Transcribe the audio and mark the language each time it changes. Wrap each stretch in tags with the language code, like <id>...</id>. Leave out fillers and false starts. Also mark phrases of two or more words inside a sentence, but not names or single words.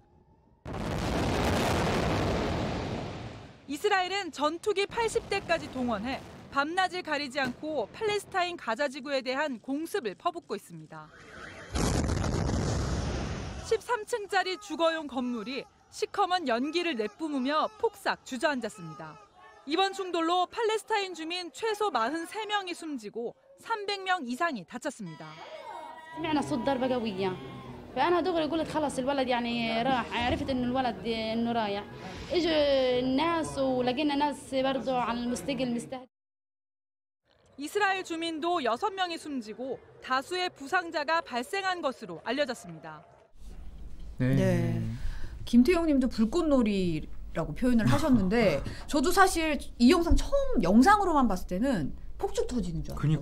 <ko>이스라엘은 전투기 80대까지 동원해 밤낮을 가리지 않고 팔레스타인 가자 지구에 대한 공습을 퍼붓고 있습니다. 13층짜리 주거용 건물이 시커먼 연기를 내뿜으며 폭삭 주저앉았습니다. 이번 충돌로 팔레스타인 주민 최소 43명이 숨지고 300명 이상이 다쳤습니다.</ko> <ar>سمعنا صوت ضربة قوية فأنا دغري قلت خلص الولد يعني راح عرفت إنه الولد إنه رايح إجوا الناس ولقينا ناس برضو على المستقل مستهدف</ar> <ko>이스라엘 주민도 6명이 숨지고 다수의 부상자가 발생한 것으로 알려졌습니다. 네. 김태용님도 불꽃놀이라고 표현을 하셨는데 저도 사실 이 영상 처음 영상으로만 봤을 때는 폭죽 터지는 줄 알았어요.</ko>